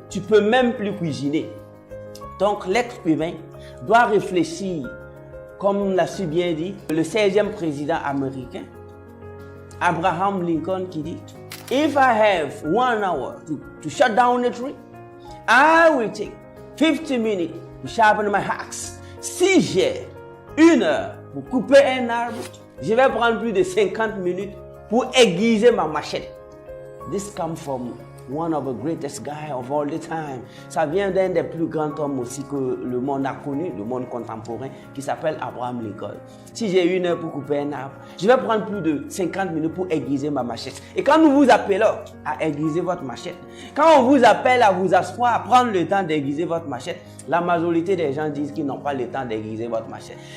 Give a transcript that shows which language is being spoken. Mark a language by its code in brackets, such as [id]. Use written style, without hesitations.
[fr] Tu ne peux même plus cuisiner. Donc, l'être humain doit réfléchir, comme l'a si bien dit le 16e président américain, Abraham Lincoln, qui dit « [en] If I have 1 hour to shut down a tree, I will take 50 minutes to sharpen my axe. [fr] » Si j'ai 1 heure pour couper un arbre, je vais prendre plus de 50 minutes pour aiguiser ma machette. [en] This comes from one of the greatest guys of all the time. [fr] Ça vient d'un des plus grands hommes aussi que le monde a connu, le monde contemporain, qui s'appelle Abraham Lincoln. Si j'ai 1 heure pour couper un arbre, je vais prendre plus de 50 minutes pour aiguiser ma machette. Et quand nous vous appelons à aiguiser votre machette, quand on vous appelle à vous asseoir, à prendre le temps d'aiguiser votre machette, la majorité des gens disent qu'ils n'ont pas le temps d'aiguiser votre machette.